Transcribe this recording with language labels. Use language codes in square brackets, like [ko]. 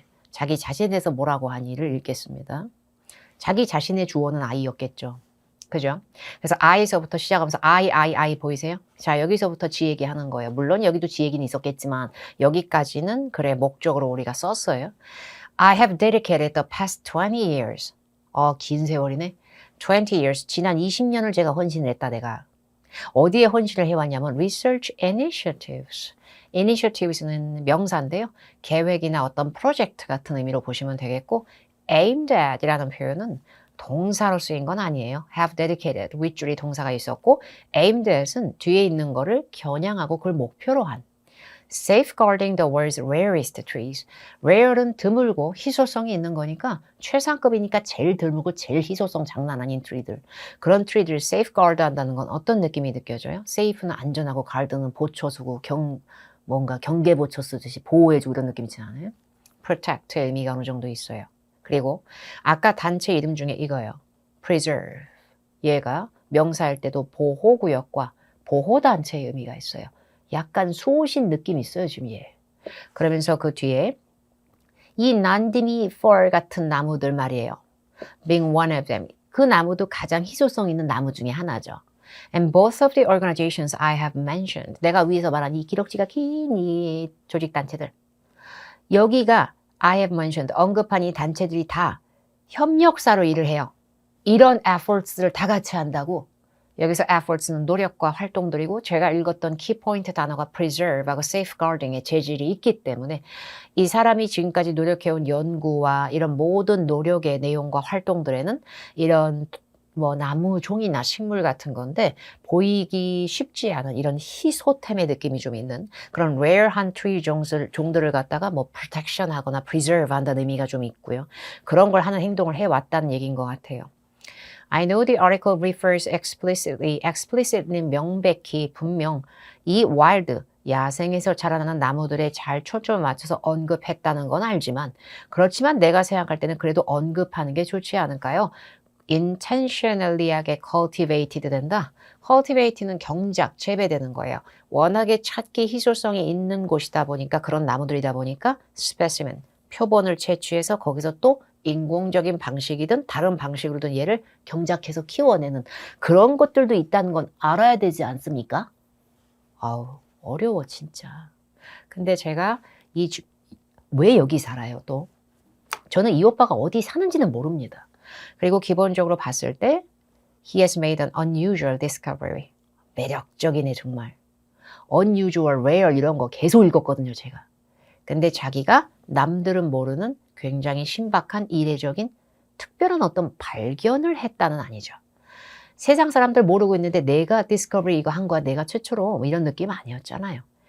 [ko] 자기 자신에 대해서 뭐라고 하니를 읽겠습니다. 자기 자신의 주어는 I였겠죠. 그죠? 그래서 I에서부터 시작하면서 I 보이세요? 자, 여기서부터 지 얘기하는 거예요. 물론 여기도 지 얘기는 있었겠지만 여기까지는 그래 목적으로 우리가 썼어요. [en] I have dedicated the past 20 years. [ko] 긴 세월이네. 20 years. 지난 20년을 제가 헌신을 했다, 내가. 어디에 헌신을 해왔냐면 research initiatives. initiatives는 명사인데요. 계획이나 어떤 프로젝트 같은 의미로 보시면 되겠고 aimed at 이라는 표현은 동사로 쓰인 건 아니에요. have dedicated, 윗줄이 동사가 있었고 aimed at은 뒤에 있는 거를 겨냥하고 그걸 목표로 한. [en] safeguarding the world's rarest trees. [ko] rare는 드물고 희소성이 있는 거니까 최상급이니까 제일 드물고 제일 희소성 장난 아닌 트리들. 그런 트리들을 safeguard 한다는 건 어떤 느낌이 느껴져요? safe는 안전하고 guard는 보초수고 뭔가 경계보초 쓰듯이 보호해주고 이런 느낌 있지 않아요? protect의 의미가 어느 정도 있어요. 그리고 아까 단체 이름 중에 이거예요. [en] preserve. [ko] 얘가 명사일 때도 보호구역과 보호단체의 의미가 있어요. 약간 수호신 느낌이 있어요, 지금 얘. 그러면서 그 뒤에 이 난디미 for 같은 나무들 말이에요. [en] being one of them. [ko] 그 나무도 가장 희소성 있는 나무 중에 하나죠. [en] And both of the organizations I have mentioned. [ko] 내가 위에서 말한 이 기록지가 긴 이 조직단체들. 여기가 [en] I have mentioned, [ko] 언급한 이 단체들이 다 협력사로 일을 해요. 이런 efforts를 다 같이 한다고. 여기서 efforts는 노력과 활동들이고 제가 읽었던 키포인트 단어가 preserve하고 safeguarding의 재질이 있기 때문에 이 사람이 지금까지 노력해온 연구와 이런 모든 노력의 내용과 활동들에는 이런 나무 종이나 식물 같은 건데 보이기 쉽지 않은 이런 희소템의 느낌이 좀 있는 그런 rare한 트리 종들을 갖다가 protection 하거나 preserve 한다는 의미가 좀 있고요. 그런 걸 하는 행동을 해왔다는 얘기인 것 같아요. [en] I know the article refers explicitly. [ko] explicit는 명백히 분명 이 wild, 야생에서 자라나는 나무들에 잘 초점을 맞춰서 언급했다는 건 알지만 그렇지만 내가 생각할 때는 그래도 언급하는 게 좋지 않을까요? intentionally하게 cultivated 된다. cultivate는 경작, 재배되는 거예요. 워낙에 찾기 희소성이 있는 곳이다 보니까 그런 나무들이다 보니까 specimen, 표본을 채취해서 거기서 또 인공적인 방식이든 다른 방식으로든 얘를 경작해서 키워내는 그런 것들도 있다는 건 알아야 되지 않습니까? 아우, 어려워 진짜. 근데 제가 왜 여기 살아요 또? 저는 이 오빠가 어디 사는지는 모릅니다. 그리고 기본적으로 봤을 때 [en] He has made an unusual discovery. [ko] 매력적이네 정말. unusual, rare 이런 거 계속 읽었거든요 제가. 근데 자기가 남들은 모르는 굉장히 신박한 이례적인 특별한 어떤 발견을 했다는 아니죠. 세상 사람들 모르고 있는데 내가 디스커버리 이거 한 거야 내가 최초로 이런 느낌 아니었잖아요.